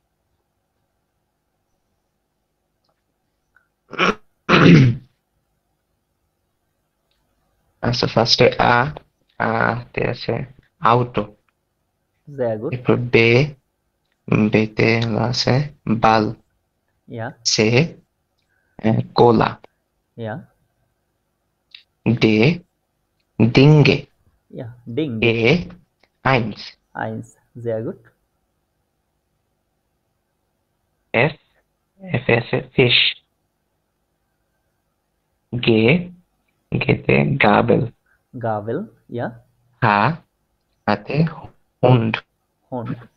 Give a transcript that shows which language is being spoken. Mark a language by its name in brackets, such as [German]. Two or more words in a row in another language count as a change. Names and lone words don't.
[Bangla] আচ্ছা, ফার্স্টে তে আছে আউটো। [German] Sehr gut. [Bangla] এরপর বেতে আছে বাল। [German] Ja, Ce Cola. ja, ডিঙ্গে। ja. Dinge. আইন্স। Eins. Sehr gut. [Bangla] এফ, আছে ফিশ। গেতে গাবেল। [German] Gabel. Ja. [Bangla] হাতে হুন্ড। [German] Hund.